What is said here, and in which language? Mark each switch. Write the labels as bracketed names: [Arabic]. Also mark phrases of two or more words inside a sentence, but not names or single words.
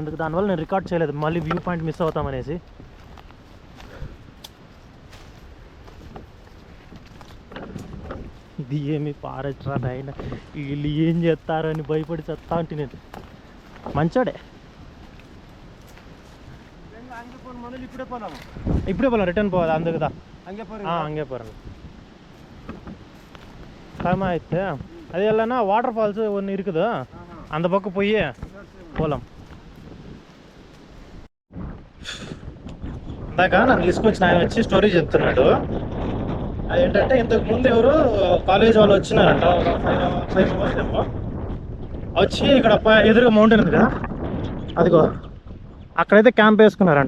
[Telugu] ఎందుకు దానివల్ల నేను రికార్డ్ చేయలేదు, మళ్ళీ [English] view point [Telugu] మిస్ అవుతామనేసి. ఇది ఏమి పారట్రా నాయన, వీళ్ళు ఏం చేస్తారో అని భయపడి చెత్తా అంటే నేను. మంచోడే. ఇప్పుడే పోలాం, రిటర్న్ పోవాలి అందుకుదా. [Kannada] ಹಂಗೆ ಬರೋಣ [Tamil] டைம் ஆயிடுச்சு. அது இல்லைன்னா [English] water falls [Tamil] ஒன்று இருக்குது, அந்த பக்கம் போய் போகலாம். [Telugu] ఇందాక నన్ను తీసుకొచ్చిన ఆయన వచ్చి స్టోరీ చెప్తున్నాడు. అదేంటంటే ఇంతకు ముందు ఎవరు కాలేజ్ వాళ్ళు వచ్చినారంట, 5 మెంబర్స్ ఏమో వచ్చి ఇక్కడ ఎదురుగా మౌంటైన్ ఉంది కదా, అదిగో అక్కడైతే క్యాంప్ వేసుకున్నారంట.